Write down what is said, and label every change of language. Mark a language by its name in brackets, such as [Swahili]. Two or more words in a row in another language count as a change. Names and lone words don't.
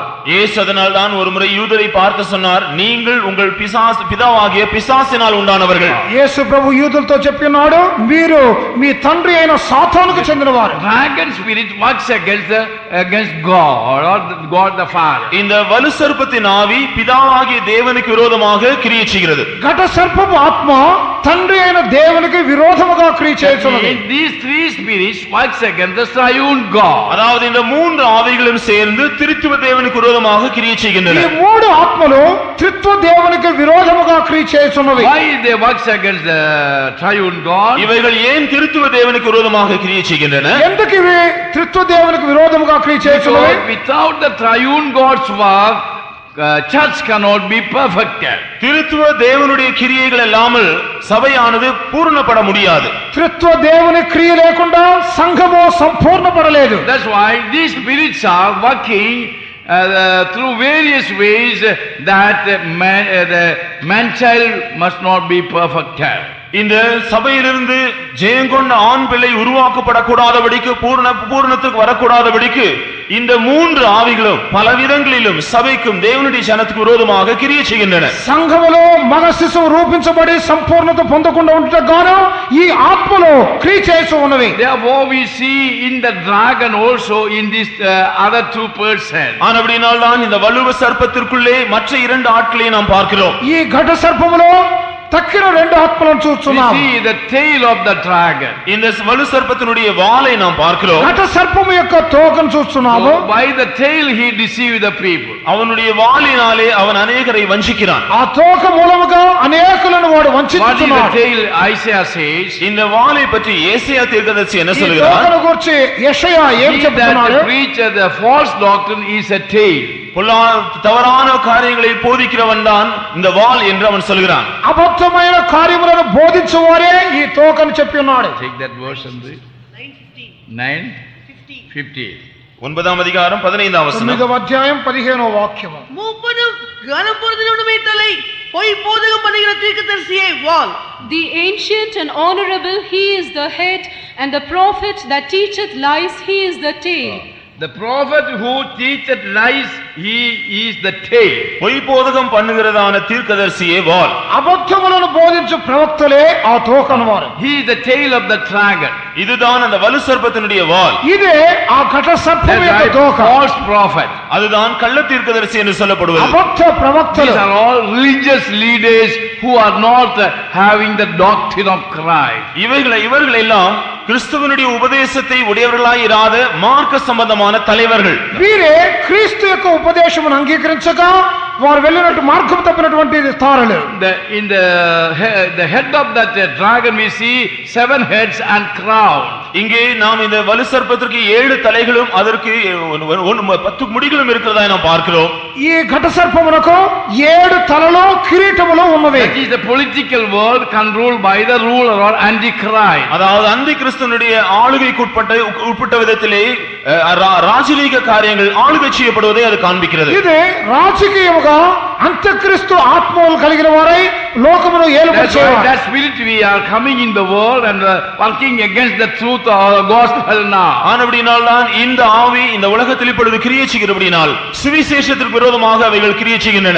[Tamil] இயேசு அதனால் தான் ஒருமுறை யூதரை பார்த்து சொன்னார், நீங்கள் உங்கள் பிதாவாகிய பிசாசினால் உண்டானவர்கள். [Telugu] యేసు ప్రభు యూదులతో చెప్పినాడు, మీరు మీ తండ్రి అయిన సాతానుకు చెందినవారు. [English] Dragon spirit works against God or God the Father. [Tamil] இந்த வலு சர்ப்பத்தின் ஆவி பிதாவாகிய தேவனுக்கு விரோதமாக கிரியை செய்கிறது. [Telugu] ఘట సర్పపు ఆత్మ తండ్రి అయిన దేవునికి విరోధముగా క్రియ చేస్తున్నది. [English] These three spirits works against the triune God. [Tamil] அதாவது இந்த மூன்று ஆவிகளும் சேர்ந்து திரித்துவ தேவனுக்கு விரோதமாக கிரியை செய்கின்றன. [Telugu] ఈ మూడు ఆత్మలు త్రిత్వ దేవునికి విరోధముగా క్రియ చేస్తున్నవి. [English] Why they works against the triune God? [Tamil] இவைகள் ஏன் திரித்துவ தேவனுக்கு விரோதமாக கிரியை செய்கின்றன? [Telugu] ఎందుకు ఇవి త్రిత్వ దేవునికి విరోధముగా క్రియ చేస్తున్నవి? [English] Without the triune God's work church cannot be perfected. [Tamil] திருத்துவ தேவனுடைய கிரியைகள் இல்லாமல் சபையானது பூர்ணப்பட முடியாது. [Telugu] త్రిత్వ దేవుని క్రియ లేకుండా సంఘము సంపూర్ణపడలేదు. [English] That's why these spirits are working through various ways that the man child must not be perfected. [Tamil] இந்த சபையிலிருந்து ஜெயங்கொண்ட ஆண் பிள்ளை உருவாக்கப்படக்கூடாதபடிக்கு பூரணத்துக்கு வரக்கூடாதபடிக்கு இந்த மூன்று ஆவிகளும் பல விதங்களிலும் சபைக்கும் தேவனுடைய ஜனத்துக்கு விரோதமாக கிரியை செய்கின்றன. [Telugu] సంఘములో మగ శిశువు రూపించబడి సంపూర్ణత పొందకుండా ఉండటకు గాను ఈ ఆత్మలో క్రియ చేస్తూ ఉన్నవి. [English] Therefore we see in the dragon also in this other two persons. [Tamil] ஆனபடியால் தான் இந்த வலுவ சர்ப்பத்திற்குள்ளே மற்ற இரண்டு ஆட்களை நாம் பார்க்கிறோம். [Telugu] ఈ ఘట సర్పములో తక్కిన రెండు ఆత్మలను చూస్తున్నాం. [English] We see the tail of the dragon. [Tamil] இந்த வலு சர்ப்பத்தினுடைய வாலை நாம் பார்க்கிறோம். [Telugu] ఘట సర్పము యొక్క తోకను చూస్తున్నాము. [English] By the tail he deceived the people. [Tamil] அவனுடைய வாளினாலே அவன் அநேகரை வஞ்சிக்கிறான். [Telugu] ఆ తోక మూలముగా అనేకులను వాడు వంచిస్తున్నాడు. [English] What is the tail? Isaiah says. [Tamil] இந்த வாளை பற்றி ஏசாயா தீர்க்கதரிசி என்ன சொல்கிறார்? [Telugu] ఈ తోకను గురించి యెషయా ఏం చెప్తున్నాడు? [English] That preach the false doctrine is a tail. [Tamil] தவறான காரியங்களை போதிக்கிறவன் தான் இந்த வாள் என்று அவன் சொல்கிறான். [Telugu] అబద్ధమైన కార్యములను బోధించువారే ఈ తోకను చెప్పి ఉన్నాడు. [English] Take that verse and read. 9:15. [Tamil] 9ஆம் அதிகாரம் 15ஆம் வசனம். [Telugu] 9వ అధ్యాయం 15వ వాక్యము. [Tamil] மூப்பனும் கனம் பொருந்தினவனுமே தலை, பொய் போதகம் பண்ணுகிற தீர்க்கதரிசியே வால். [English] The ancient and honorable, he is the head, and the prophet that teacheth lies, he is the tail. The prophet who teacheth lies, he is the tail. [Tamil] பொய் போதகம் பண்ணுகிறதான தீர்க்கதரிசியே வால். [Telugu] అబద్ధములను బోధించు ప్రవక్తలే ఆ తోక అన్నవారు. [English] He is the tail of the dragon. [Tamil] இதுதான் அந்த வலு சர்ப்பத்தினுடைய வால். [Telugu] ఇదే ఆ ఘట సర్పము యొక్క [English] That's [Telugu] తోక. [English] right, false prophet. [Tamil] அதுதான் கள்ள தீர்க்கதரிசி என்று சொல்லப்படுவது. [Telugu] అబద్ధ ప్రవక్తలు. [English] These are all religious leaders who are not having the doctrine of Christ. [Tamil] இவர்கள் எல்லாம் கிறிஸ்துவனுடைய உபதேசத்தை உடையவர்களாய் இராத மார்க்க சம்பந்தமான தலைவர்கள். [Telugu] వీరే క్రీస్తు యొక్క ఉపదేశమును అంగీకరించక వారు వెళ్ళినట్టు మార్గం తప్పినటువంటి తారలు. [English] In the head of that dragon we see 7 heads and crown. [Tamil] இங்கே நாம் இந்த வலு சர்ப்பத்திற்கு 7 தலைகளும் அதற்கு 10 முடிகளும் இருக்கிறதா நாம் பார்க்கிறோம். [Telugu] ఈ ఘట సర్పమునకు 7 తలలు కిరీటములు ఉన్నవి. [English] That is the political world controlled by the ruler or antichrist. [Tamil] அதாவது அந்தி கிறிஸ்துவனுடைய ஆளுகைக்கு உட்பட்ட விதத்திலே ராஜரீக காரியங்கள் ஆளுகை செய்யப்படுவதை அது காண்பிக்கிறது. [Telugu] ఇది రాజకీయముగా అంత్యక్రీస్తు ఆత్మలు కలిగిన వారై లోకమును ఏలుకొచ్చేవారు. [English] That spirit we are coming in the world and working against the truth of the gospel now. [Tamil] ஆனபடியால் தான் இந்த ஆவி இந்த உலகத்தில் இப்பொழுது கிரியை செய்கிறபடியால் சுவிசேஷத்திற்கு விரோதமாக அவைகள் கிரியை செய்கின்றன.